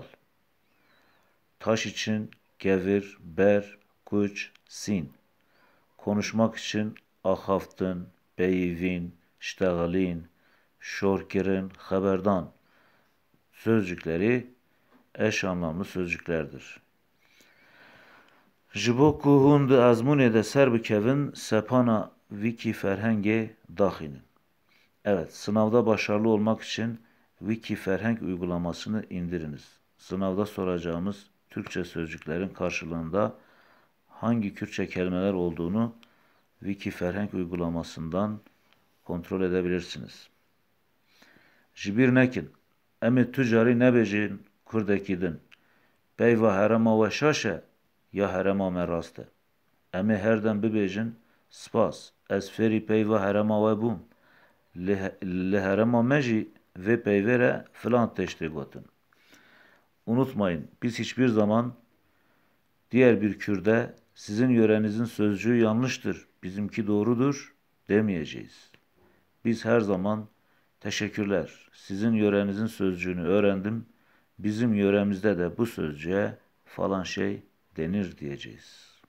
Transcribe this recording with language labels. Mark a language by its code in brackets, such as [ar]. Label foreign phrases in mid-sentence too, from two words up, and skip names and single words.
[tr] Taş için [ku] gevir, ber, kuç, sin. [tr] Konuşmak için [ku] ahaftın, beyivin, şteğalin, şorkirin, [tr] haberdan sözcükleri eş anlamlı sözcüklerdir. [ku] Ji bo ku hûn di ezmûnê de ser bikevin, sepana wiki ferhengê daxînin. [tr] Evet, sınavda başarılı olmak için Wiki Ferheng uygulamasını indiriniz. Sınavda soracağımız Türkçe sözcüklerin karşılığında hangi Kürtçe kelimeler olduğunu Wiki Ferheng uygulamasından kontrol edebilirsiniz. [ku] Ji bir nekin, em tucarî nebêjin Kurdekî din. Peyva herema we şaş e ya herema me rast e. Em ê her dem bibêjin spas, ez fêrî peyva herema we bûm. Li herema me jî vê peyvê re filan tiştê gotin. [tr] Unutmayın, biz hiçbir zaman diğer bir Kürde sizin yörenizin sözcüğü yanlıştır, bizimki doğrudur demeyeceğiz. Biz her zaman teşekkürler, sizin yörenizin sözcüğünü öğrendim, bizim yöremizde de bu sözcüğe falan şey denir diyeceğiz.